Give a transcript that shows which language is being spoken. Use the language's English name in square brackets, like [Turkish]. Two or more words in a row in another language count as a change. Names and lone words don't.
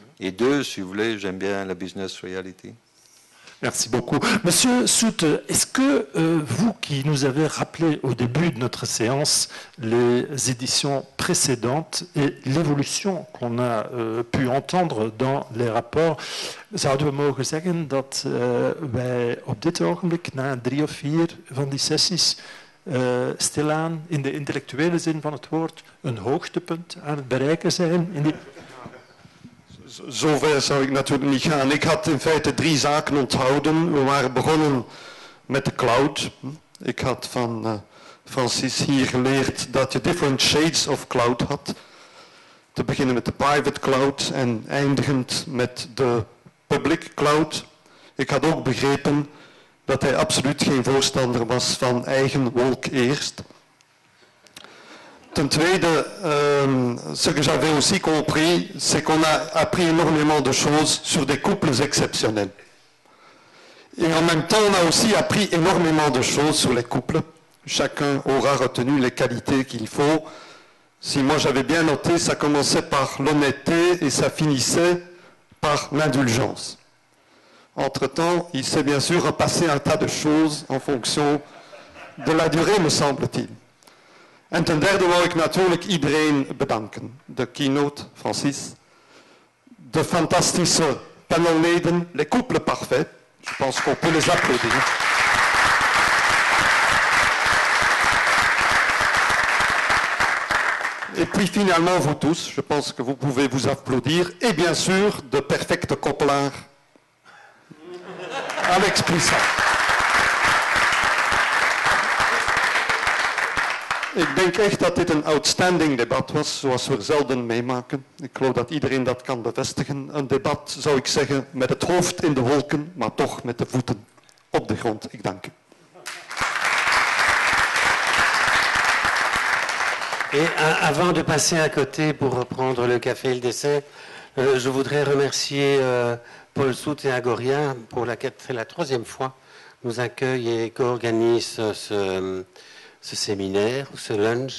[French] Et 2, si vous voulez, j'aime bien la [English] business reality. [French] Merci beaucoup. Monsieur Sout, est-ce que vous qui nous avez rappelé au début de notre séance les éditions précédentes et l'évolution qu'on a pu entendre dans les rapports, [Dutch] zouden we mogen zeggen dat wij op dit ogenblik na 3 of 4 van die sessies stilaan in de intellectuele zin van het woord een hoogtepunt aan het bereiken zijn in die... Zover zou ik natuurlijk niet gaan. Ik had in feite 3 zaken onthouden. We waren begonnen met de cloud. Ik had van Francis hier geleerd dat je [English] different shades of cloud [Dutch] had. Te beginnen met de [English] private cloud [Dutch] en eindigend met de [English] public cloud. [Dutch] Ik had ook begrepen dat hij absoluut geen voorstander was van eigen wolk eerst. Ten tweede, [French] ce que j'avais aussi compris, c'est qu'on a appris énormément de choses sur des couples exceptionnels. Et en même temps, on a aussi appris énormément de choses sur les couples. Chacun aura retenu les qualités qu'il faut. Si moi j'avais bien noté, ça commençait par l'honnêteté et ça finissait par l'indulgence. Entre-temps, il s'est bien sûr repassé un tas de choses en fonction de la durée, me semble-t-il. [Dutch] En ten derde wou ik natuurlijk iedereen bedanken. De keynote, Francis. De fantastische panelleden, [French] les couples parfaits. Je pense qu'on peut les applaudir. Et puis finalement, vous tous, je pense que vous pouvez vous applaudir. Et bien sûr, [Dutch] de perfecte koppelaar. Alex Plissat. Ik denk echt dat dit een outstanding debat was, zoals we er zelden meemaken. Ik geloof dat iedereen dat kan bevestigen. Een debat, zou ik zeggen, met het hoofd in de wolken, maar toch met de voeten op de grond. Ik dank u. [French] Et avant de passer à côté pour reprendre le café et le dessert, je voudrais remercier Paul Sout et Agoria pour c'est la 3e fois nous accueille et co-organise ce séminaire, ce lunch.